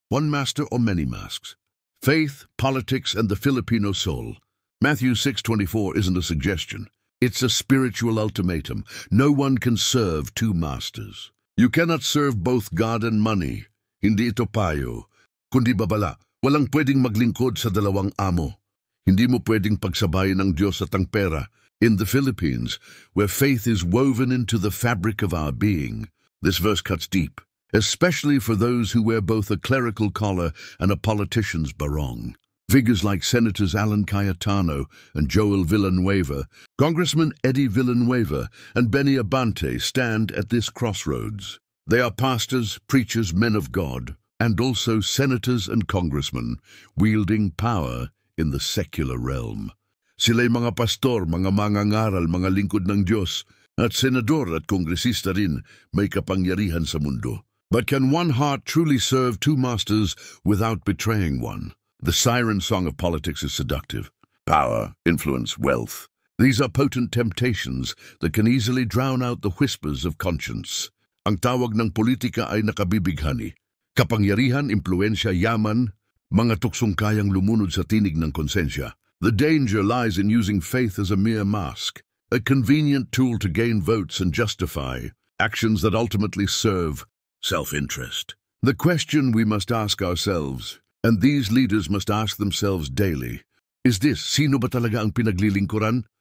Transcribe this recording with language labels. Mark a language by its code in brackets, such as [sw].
[en] one master or many masks? Faith, politics, and the Filipino soul. Matthew 6:24 isn't a suggestion. It's a spiritual ultimatum. No one can serve two masters. You cannot serve both God and money. [tl] Hindi ito payo, kundi babala. Walang pwedeng maglingkod sa dalawang amo. Hindi mo pwedeng pagsabayin ang Diyos at ang pera. [en] In the Philippines, where faith is woven into the fabric of our being, this verse cuts deep, especially for those who wear both a clerical collar and a politician's barong. Figures like Senators Alan Cayetano and Joel Villanueva, Congressman Eddie Villanueva, and Benny Abante stand at this crossroads. They are pastors, preachers, men of God, and also senators and congressmen wielding power in the secular realm. [tl] Sila'y mga pastor, mga mangangaral, mga lingkod ng Diyos, at senador at kongresista rin may kapangyarihan sa mundo. [en] But can one heart truly serve two masters without betraying one? The siren song of politics is seductive. Power, influence, wealth. These are potent temptations that can easily drown out the whispers of conscience. [tl] Ang tawag ng politika ay nakabibighani. Kapangyarihan, impluensya, yaman, mga tuksong kayang lumunod sa tinig ng konsensya. [en] The danger lies in using faith as a mere mask, a convenient tool to gain votes and justify actions that ultimately serve self-interest. The question we must ask ourselves, and these leaders must ask themselves daily, is this: [tl] sino ba talaga ang pinaglilingkuran?